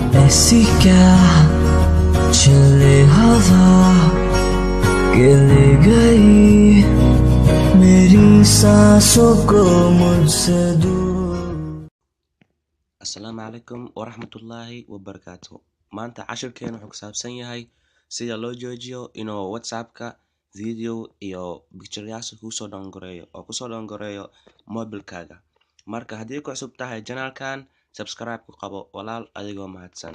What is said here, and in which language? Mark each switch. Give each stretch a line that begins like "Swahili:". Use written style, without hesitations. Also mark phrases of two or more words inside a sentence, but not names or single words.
Hindi: ऐसी क्या चले हवा के ले गई मेरी सांसों को मुझसे दूर.
Arabic: السلام عليكم ورحمة الله وبركاته.
Somali: Maanta cashirkeena wuxuu ku saabsan yahay sida loo joojiyo inuu WhatsApp-ka video iyo picture-yaasha kusoo doongoreeyo mobilkaaga. Marka haddii ku cusub tahay channel-kan, subscribe ku qabo walaal adigoo mahadsan.